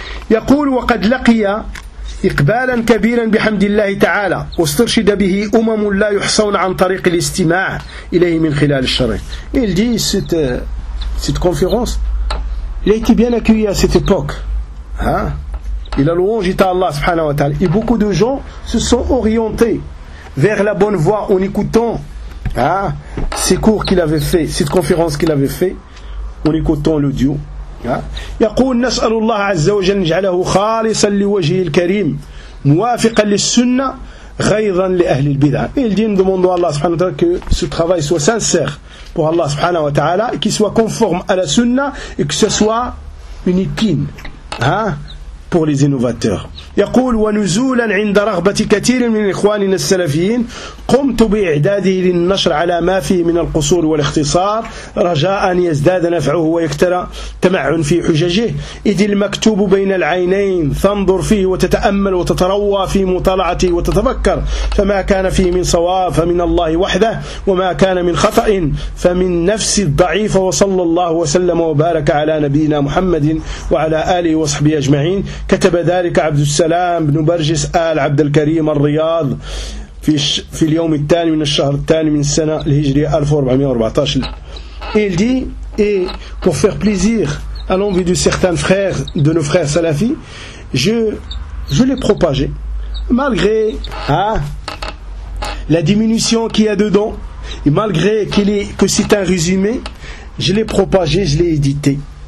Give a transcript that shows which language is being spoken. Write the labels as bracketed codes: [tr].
[ar] Yaqul wa qad laqiya إقبالا كبيرا بحمد الله تعالى واسترشد به أمم لا يحصون عن طريق الاستماع إليه من خلال الشرع. [fr] Il dit cette conférence, il a été bien accueilli à cette époque. Hein? Il a louange à Allah subhanahu wa ta'ala. Et beaucoup de gens se sont orientés vers la bonne voie en écoutant ces cours qu'il avait fait, cette conférence qu'il avait fait, en écoutant l'audio. [ar] يقول نسأل الله عز وجل نجعله خالصا لوجهه الكريم موافقا للسنة غيظا لأهل البدع. [fr] Il dit nous demandons à Allah subhanahu wa ta'ala que ce travail soit sincère pour Allah subhanahu wa ta'ala et qu'il soit conforme à la sunna et que ce soit une épine pour les innovateurs. [ar] يقول ونزولا عند رغبة كثير من إخواننا السلفيين قمت بإعداده للنشر على ما فيه من القصور والاختصار رجاء أن يزداد نفعه ويكثر تمعن في حججه إذ المكتوب بين العينين تنظر فيه وتتأمل وتتروى في مطالعته وتتفكر فما كان فيه من صواب فمن الله وحده وما كان من خطأ فمن نفس الضعيفة وصلى الله وسلم وبارك على نبينا محمد وعلى آله وصحبه أجمعين. كتب ذلك عبد السلام بن برجس آل عبد الكريم الرياض في اليوم الثاني من الشهر الثاني من السنة الهجرية 1414. [fr] Il dit, et pour faire plaisir à l'envie de certains frères, de nos frères salafis, je l'ai propagé, malgré la diminution qu'il y a dedans, et malgré que c'est un résumé, je l'ai propagé, je l'ai édité.